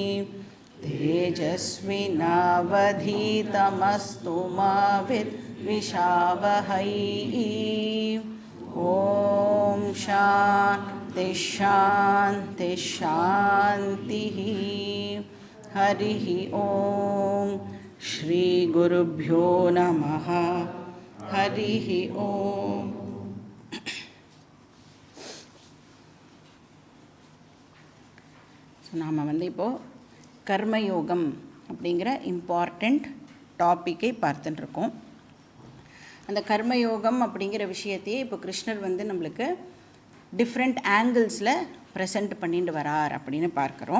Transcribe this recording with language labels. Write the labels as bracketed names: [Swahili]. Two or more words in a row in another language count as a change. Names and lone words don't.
[Sanskrit] तेजस्विनावधीतमस्तु मा विद्विषावहै ॐ शान्ति शान्ति शान्तिः हरिः ॐ श्री गुरुभ्यो नमः हरिः ॐ [Tamil] நாம் வந்து இப்போது கர்மயோகம் அப்படிங்கிற [English] important topic [Tamil] பார்த்துட்டுருக்கோம். அந்த கர்மயோகம் அப்படிங்கிற விஷயத்தையே இப்போ கிருஷ்ணர் வந்து நம்மளுக்கு [English] different angles present [Tamil] பண்ணிட்டு வரார் அப்படின்னு பார்க்குறோம்.